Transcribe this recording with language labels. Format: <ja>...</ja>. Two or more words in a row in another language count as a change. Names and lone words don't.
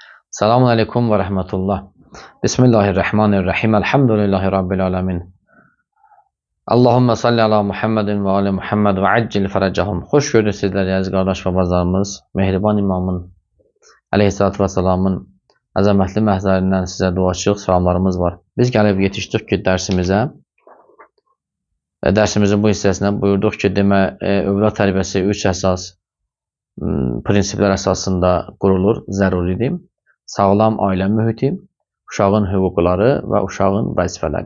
<ar>السلام عليكم ورحمة الله. بسم الله الرحمن الرحيم. الحمد لله رب العالمين. اللهم صل على محمد وآل محمد وعجل فرجهم.</ar> <tr>Hoş gördük sizleri aziz kardeş ve bazılarımız.</tr> <az>Mehriban İmamın</az> <ar>عليه الصلاة والسلام</ar> <az>əzəmətli məhzərindən sizə duaçıq salamlarımız var. Biz gəlib yetişdik ki dərsimizə. Dərsimizin bu hissəsinə buyurduq ki, övlad tərbiyəsi 3 əsas prinsiplər əsasında qurulur, zəruridir. Sağlam ailə mühiti, uşağın hüquqları və uşağın vəzifələri.</az>